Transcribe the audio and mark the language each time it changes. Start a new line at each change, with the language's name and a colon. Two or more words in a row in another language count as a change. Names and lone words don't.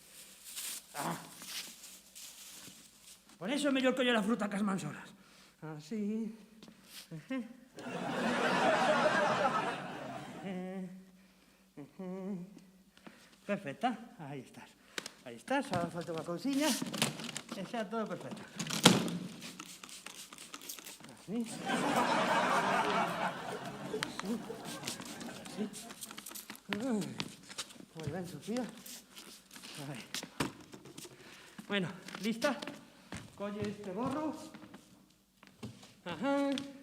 Galician: Por eso é mellor coller a fruta cas mans horas. Así. Perfecta. Aí estás.
Spanish: Ahora falta
Galician: unha cousiña. E xa todo perfecto. Así.
Spanish: Muy bien, Sofía. Ahí. Bueno, ¿lista? Coge este gorro. Ajá.